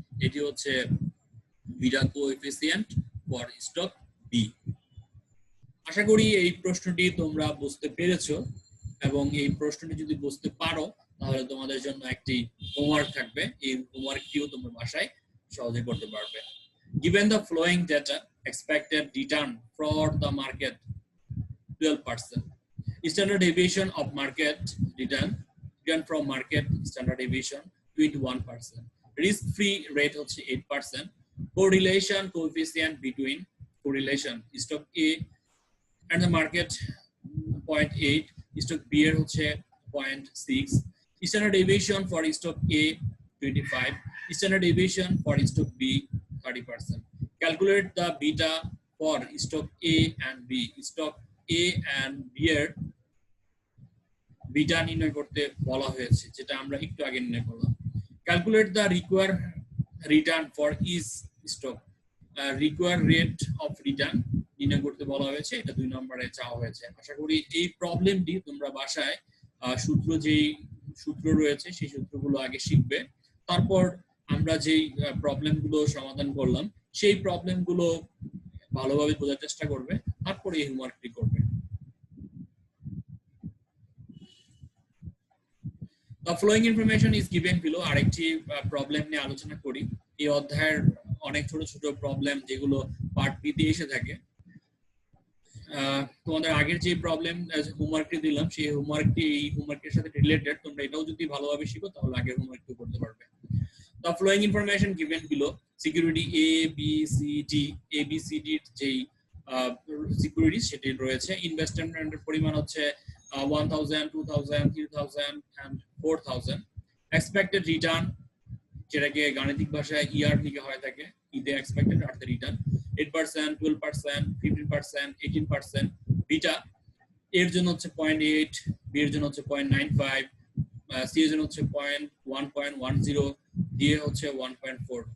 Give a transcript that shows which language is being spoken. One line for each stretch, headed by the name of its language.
Bangla: এটি হচ্ছে
English: Beta coefficient for stock B.
Bangla: আশা করি এই প্রশ্নটি তোমরা বুঝতে পেরেছো, এবং এই প্রশ্নটি যদি বুঝতে পারো তাহলে তোমাদের জন্য একটি হোমওয়ার্ক থাকবে, এই হোমওয়ার্কটিও তোমরা বাসায় সহজে করতে পারবে।
English: Given the following data, expected return for the market 12%, standard deviation of market return from market standard deviation 21%, risk-free rate হচ্ছে 8%, correlation coefficient between correlation stock A and the market 0.8, stock B এর হচ্ছে 0.6, standard deviation for stock A 25, standard deviation for stock B 30%. Calculate the beta for stock A and B.
Bangla: Stock A and B এর beta নির্ণয় করতে বলা হয়েছে, যেটা আমরা একটু আগে নির্ণয় করলাম।
English: Calculate the required return for each stock.
Bangla: Required rate of return নির্ণয় করতে বলা হয়েছে, এটা 2 নম্বরে চাওয়া হয়েছে। আশা করি এই প্রবলেমটি তোমরা বাসায় যেই সূত্র রয়েছে সেই সূত্রগুলো আগে শিখবে, তারপর আমরা যেই প্রবলেমগুলো সমাধান করলাম সেই প্রবলেমগুলো ভালোভাবে বোঝার চেষ্টা করবে, তারপরে এই হোমওয়ার্কটি করবে।
English: The following information is given below.
Bangla: আরেকটি প্রবলেম নিয়ে আলোচনা করি। এই অধ্যায়ের অনেক ছোট ছোট প্রবলেম যেগুলো পার্ট বি তে এসে থাকে। তোমাদের আগের যে প্রবলেম হোমওয়ার্কটি দিলাম সেই হোমওয়ার্কটি এই হোমওয়ার্কের সাথে রিলেটেড, তোমরা এটাও যদি ভালোভাবে শিখো তাহলে আগের হোমওয়ার্কটি করতে পারবে।
English: The following information given below, security A, B, C, D, A, B, C, D
Bangla: যেই সিকিউরিটি সেটি রয়েছে, ইনভেস্টমেন্টের পরিমাণ হচ্ছে
English: 1000, 2000, 3000 and 4000.
Bangla: Expected return যেটাকে গাণিতিক ভাষায় ইয়ার লিখা হয় থাকে, ইতে expected are the return 8%, 12%, 15%, 18%। Beta এর জন্য হচ্ছে 0.8, বি এর জন্য হচ্ছে 0.95, সি এর জন্য হচ্ছে 1.10, ডি এর হচ্ছে 1.4।